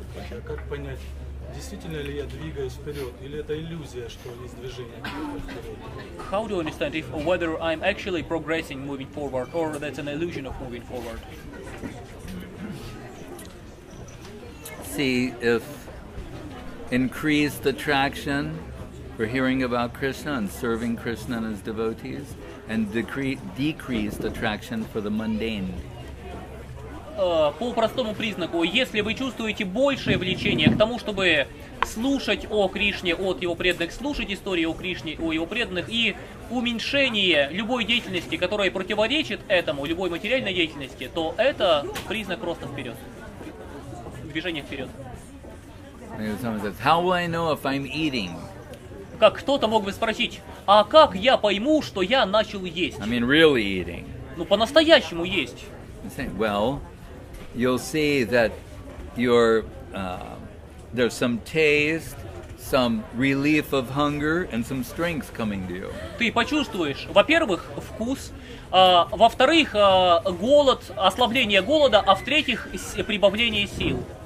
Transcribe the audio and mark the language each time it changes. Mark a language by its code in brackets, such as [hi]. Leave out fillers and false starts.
[ru] А как понять, действительно ли я двигаюсь вперед, или это иллюзия, что есть движение вперед? [en] How do you understand if whether I'm actually progressing, moving forward, or that's an illusion of moving forward? See if increased attraction for hearing about Krishna and serving Krishna and his devotees, and decreased attraction for the mundane. [ru] По простому признаку, если вы чувствуете большее влечение к тому, чтобы слушать о Кришне от его преданных, слушать истории о Кришне, о его преданных, и уменьшение любой деятельности, которая противоречит этому, любой материальной деятельности, то это признак роста вперед, движения вперед. [en] Someone says, "How will I know if I'm eating?" [ru] Как кто-то мог бы спросить, а как я пойму, что я начал есть? [en] I mean, really eating. [ru] Ну, по-настоящему есть. [en] Well, you'll see that there's some taste, some relief of hunger, and some strength coming to you. [ru] Ты почувствуешь, во-первых, вкус, во-вторых, голод, ослабление голода, а в-третьих, прибавление сил.